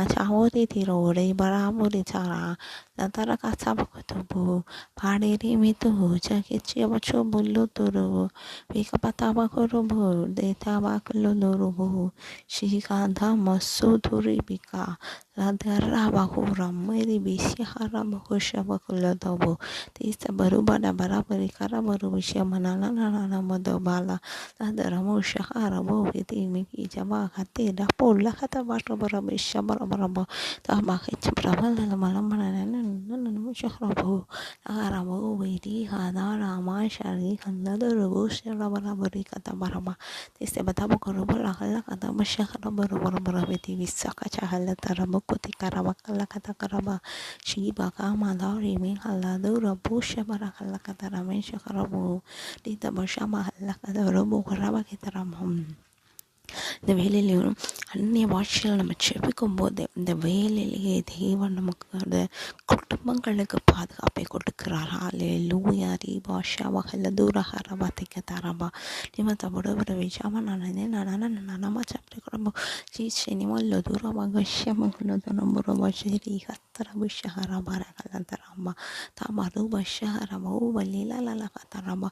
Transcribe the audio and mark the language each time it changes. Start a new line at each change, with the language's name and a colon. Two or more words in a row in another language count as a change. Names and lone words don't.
English: chahori tiro re baraburi chara Latara kata bakutubu pariri mitu jakichi abacho bulu turu Pika pataba kurubu deta bakulu nurubu shikanda masuduri bika ladara bakura meri bisi haraba kusha bakula dobu tista baru bada barabari kara baru bisha manana nana madobala ladara musha harabu biti miki jaba kate da pola kata baru barabisha barabara tabak cemprama lama lama nana musha harabu harabu wedi Rama Shari Kanada Rubushi Rabarabari Katabaraba. This is Batabakarubala Halakatamasha Rabarabarabi Visaka Chahala Tarabukuti Karabakala Katakaraba Shiba Kama Rimi Haladu Rabusha Barakalakataramisha Karabu Dita Bashama Halakadarubu Karabakitaram.
Tamil: இந்த வேலையிலையும் அந்நிய பாஷையில் நம்ம செபிக்கும் போது இந்த வேலையிலேயே தேவன் நமக்கு அந்த குடும்பங்களுக்கு பாதுகாப்பை கொடுக்கிறார். ஹல்லேலூயா. பாஷா வகல தூரஹர வாத்திக்க தரபா நிம தபுடபுட விஜாம நானமா சாப்பிட்டு சீனிமல்ல தூரமாக விஷயமங்கள நம்புற வசதி ஹத்தர விஷஹர பரகலந்தரம்மா தாமரு பஷஹரமோ வலிலலக தரம்மா.